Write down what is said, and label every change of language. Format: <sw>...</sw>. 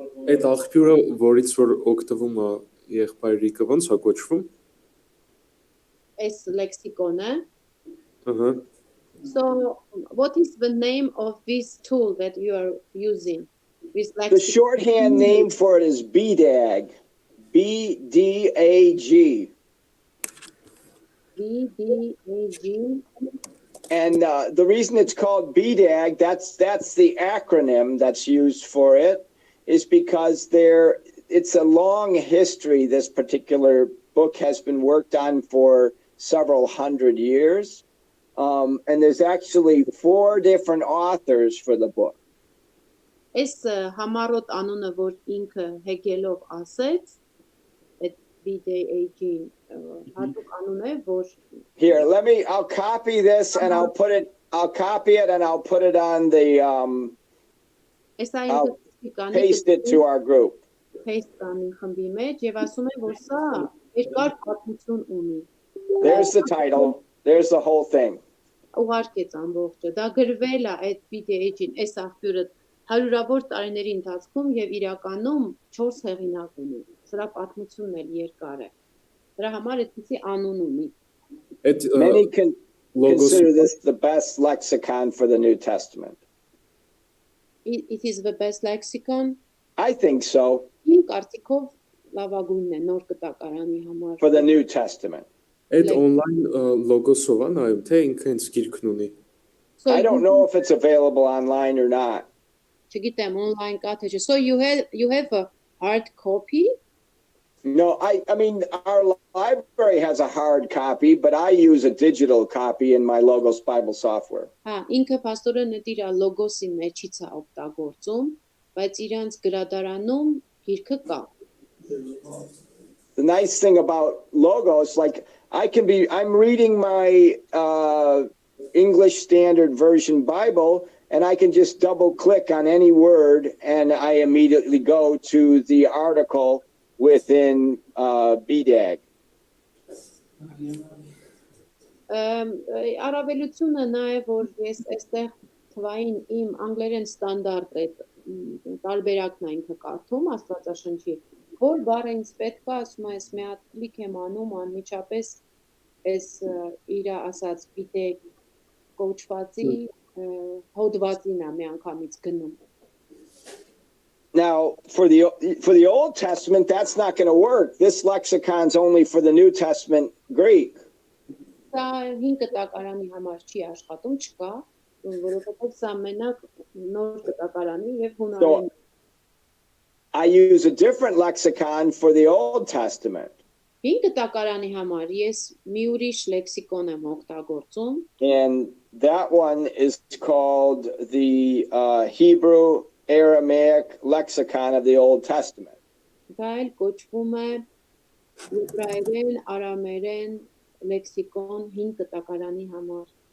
<hy>Այդ աղբյուրը, որից որ օգտվում է եղբայրիկը, ոնց է կոչվում? Այս լեքսիկոնը. Ահա.</hy> <en>So, what is the name of this tool that you are using? The shorthand name for it is BDAG. B-D-A-G. B-D-A-G. And the reason it's called BDAG, that's the acronym that's used for it, is because it's a long history. This particular book has been worked on for several hundred years. And there's actually 4 different authors for the book.</en> <hy>Այս համառոտ անունը, որ ինքը հեգելով ասեց, այդ BDAG հատուկ անուն է, որ</hy> <en>Here, I'll copy this and I'll copy it and I'll put it on the I'll paste it to our group.</en> <hy>Paste անի խմբի մեջ եւ ասում է, որ սա երկար պատմություն ունի.</hy> <en>There's the title. There's the whole thing.</en> <hy>Ուղարկեց ամբողջը. Դա գրվել է այդ BDAG-ին, այս աղբյուրը հարյուրավոր տարիների ընթացքում եւ իրականում 4 հեղինակ ունի. Սրա պատմությունն էլ երկար է. Դրա համար այդպիսի անուն ունի.</hy> <en>Many consider this the best lexicon for the New Testament. It is the best lexicon. I think so.</en> <hy>Իմ կարծիքով լավագույնն է նոր կտակարանի համար.</hy> <en>For the New Testament.</en> <hy>Այդ online լոգոսով է նայում, թե ինքը հենց գիրքն ունի.</hy> <en>I don't know if it's available online or not.</en> <hy>Չգիտեմ online կա թե չէ.</hy> <en>So you have a hard copy? No, I mean our library has a hard copy, but I use a digital copy in my Logos Bible software.</en> <hy>Հա, ինքը pastorը իր լոգոսի մեջից է օգտագործում, բայց իրանց գրադարանում գիրքը կա.</hy> <en>The nice thing about Logos, like I'm reading my English Standard Version Bible, and I can just double click on any word and I immediately go to the article within BDAG.</en> <hy>Առավելությունը նա է, որ ես այստեղ թվային իմ անգլերեն ստանդարտ է տարբերակն է ինքը կարդում Աստվածաշնչի, որ բառը ինձ պետք է, ասում ես մի հատ կլիկ եմ անում անմիջապես այս իր ասած BDAG կոչվածի հոդվածին է մի անգամից գնում.</hy> <en>Now, for the Old Testament, that's not going to work. This lexicon's only for the New Testament Greek.</en> <hy>Սա 5 կտակարանի համար չի աշխատում, չկա, որովհետև սա մենակ նոր կտակարանի եւ հունարեն.</hy> <en>I use a different lexicon for the Old Testament.</en> <hy>5 կտակարանի համար ես մի ուրիշ լեքսիկոն եմ օգտագործում.</hy> <en>And that one is called the Hebrew Aramaic lexicon of the Old Testament.</en> <hy>Դա էլ կոչվում է եբրայերեն, արամերեն լեքսիկոն 5 կտակարանի համար.</hy>